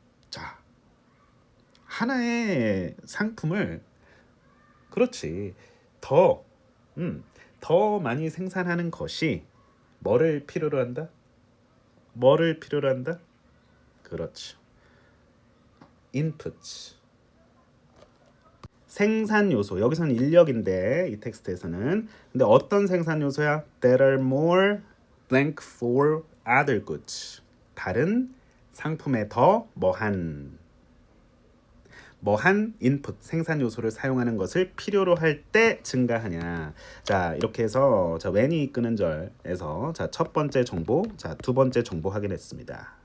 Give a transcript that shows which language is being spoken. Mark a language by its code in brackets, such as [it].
[ko] 자 하나의 상품을 그렇지 더 많이 생산하는 것이 뭐를 필요로 한다? 뭐를 필요로 한다? 그렇죠. inputs. 생산 요소. 여기서는 인력인데 이 텍스트에서는. 근데 어떤 생산 요소야? [en] There are more blank for other goods. [ko] 다른 상품에 더 뭐한 인풋 생산 요소를 사용하는 것을 필요로 할 때 증가하냐. 자 이렇게 해서 자 when이 이끄는 절에서 자 첫 번째 정보, 자 두 번째 정보 확인했습니다.